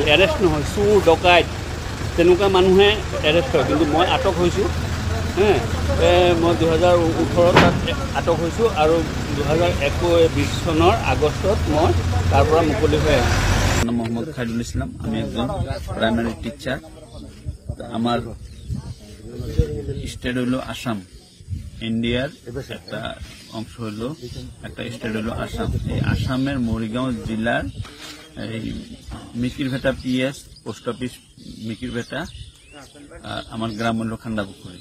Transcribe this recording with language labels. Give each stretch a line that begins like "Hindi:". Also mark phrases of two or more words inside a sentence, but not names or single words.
Assamese: এৰেষ্ট নহয়, চোৰ ডকাইত তেনেকুৱা মানুহে এৰেষ্ট হয়, কিন্তু মই আটক হৈছোঁ। মই 2018 তাত আটক হৈছোঁ আৰু 2021 চনৰ আগষ্টত মই তাৰ পৰা মুকলি হৈ আহিছোঁ।
Bangla: মোহাম্মদ খাইৰুল ইছলাম, আমি একজন
English: primary teacher.
Bangla: আমার স্টেট হইল আসাম, ইন্ডিয়ার একটা অংশ হইল, একটা স্টেট হইল আসাম। এই আসামের মরিগাঁও জেলার এই মিকিরভেটা পিএস পোস্ট অফিস মিকিরভেটা, আর আমার গ্রাম হইল খান্দাপুকুরি।